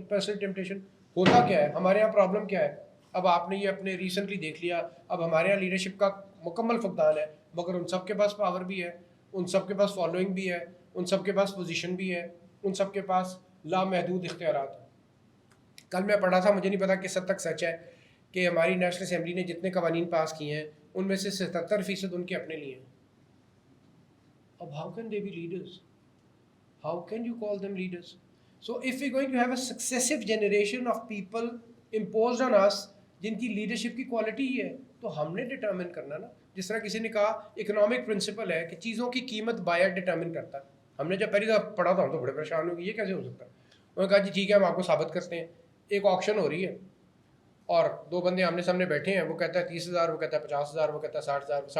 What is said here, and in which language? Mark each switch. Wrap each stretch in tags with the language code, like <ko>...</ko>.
<ur>Personal temptation ہوتا کیا ہے ہمارے یہاں, پرابلم کیا ہے؟ اب آپ نے یہ اپنے ریسنٹلی دیکھ لیا, اب ہمارے یہاں لیڈرشپ کا مکمل فقدان ہے, مگر ان سب کے پاس پاور بھی ہے, ان سب کے پاس فالوئنگ بھی ہے, ان سب کے پاس پوزیشن بھی ہے, ان سب کے پاس لامحدود اختیارات ہیں. کل میں پڑھا تھا, مجھے نہیں پتا کس حد تک سچ ہے, کہ ہماری نیشنل اسمبلی نے جتنے قوانین پاس کیے ہیں ان میں سے 77% ان کے اپنے لیے ہیں.</ur> <en>اب how can they be leaders? How can you call them leaders? So if we're going to have a successive generation of people imposed on us</en> <ur>جن کی لیڈرشپ کی کوالٹی ہی ہے, تو ہم نے ڈٹرمن کرنا نا. جس طرح کسی نے کہا اکنامک پرنسپل ہے کہ چیزوں کی قیمت بائر ڈٹرمن کرتا ہے. ہم نے جب پہلی دفعہ پڑھا تھا ہم تو بڑے پریشان ہو گئے, یہ کیسے ہو سکتا ہے؟ انہوں نے کہا جی ٹھیک ہے ہم آپ کو ثابت کرتے ہیں. ایک آکشن ہو رہی ہے اور دو بندے آمنے سامنے بیٹھے ہیں, وہ کہتا ہے 30,000, وہ کہتا ہے 50,000, وہ کہتا ہے 60,000.</ur>